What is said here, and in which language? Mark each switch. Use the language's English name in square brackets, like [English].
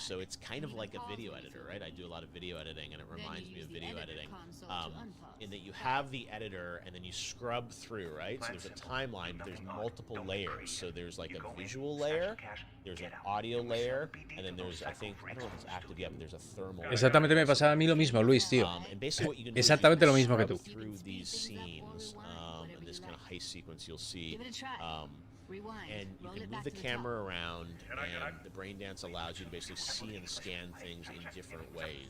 [English] So it's kind of like a video editor, right? I do a lot of video editing, and it reminds me of video editing, in that you have the editor and then you scrub through, right? So there's a timeline, but there's multiple layers. So there's like a visual layer, there's an audio layer, and then there's, I don't know if it's active yet, but there's a thermal layer. [Spanish] Exactamente me pasaba a mí lo mismo, Luis, tío. Exactamente lo mismo que tú. [English] Through these scenes, in this kind of heist sequence, you'll see, and you can move the camera around, and the brain dance allows you to basically see and scan things in different ways.